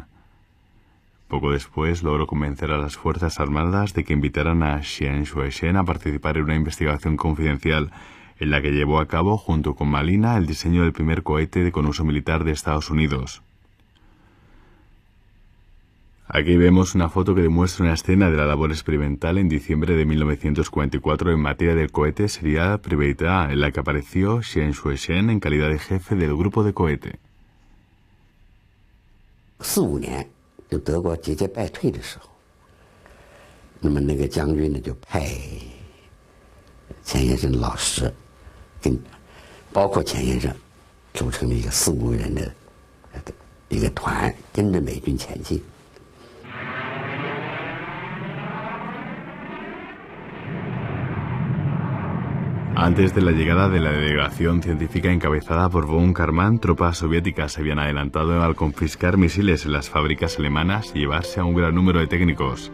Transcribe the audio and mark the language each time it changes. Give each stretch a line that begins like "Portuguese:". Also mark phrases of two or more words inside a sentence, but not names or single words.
Spanish: Poco después logró convencer a las Fuerzas Armadas de que invitaran a Xian Shuai-shen a participar en una investigación confidencial en la que llevó a cabo, junto con Malina, el diseño del primer cohete con uso militar de Estados Unidos. Aquí vemos una foto que demuestra una escena de la labor experimental en diciembre de 1944 en materia del cohete serial Private A, en la que apareció Xian Shuai-shen en calidad de jefe del grupo de cohete.
Chinese: 45 年，就德国节节败退的时候，那么那个将军呢就派钱先生老师，包括钱先生，组成了一个4、5人的一个团，跟着美军前进。
Spanish: Antes de la llegada de la delegación científica encabezada por von Karman, tropas soviéticas se habían adelantado al confiscar misiles en las fábricas alemanas y llevarse a un gran número de técnicos.